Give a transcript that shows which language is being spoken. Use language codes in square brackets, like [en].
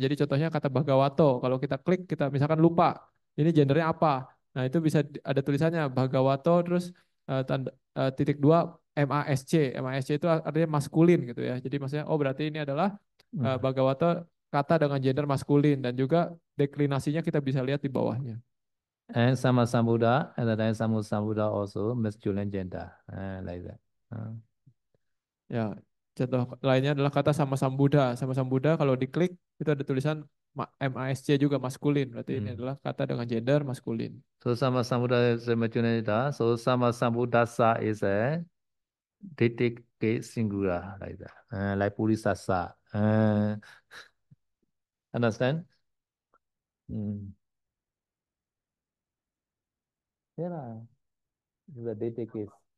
[id] Jadi contohnya kata Bhagavato, kalau kita klik kita misalkan lupa ini gendernya apa. Nah, itu bisa ada tulisannya Bhagavato terus titik dua MASC. MASC itu artinya maskulin gitu ya. Jadi maksudnya oh berarti ini adalah Bhagavato kata dengan gender maskulin dan juga deklinasinya kita bisa lihat di bawahnya. [en] And Sama Sambuddha at the time Sama Sambuddha also masculine gender like that [id] Ya, contoh lainnya adalah kata sama Sambuddha. Sama Sambuddha kalau diklik itu ada tulisan MASC juga maskulin. Berarti ini adalah kata dengan gender maskulin. [en] So Sama Sambuddha is a masculine gender. So Sama Sambuddhasa is a Ditik singular like that. Like Purisasa. Understand? Yeah, this is a Ditik case.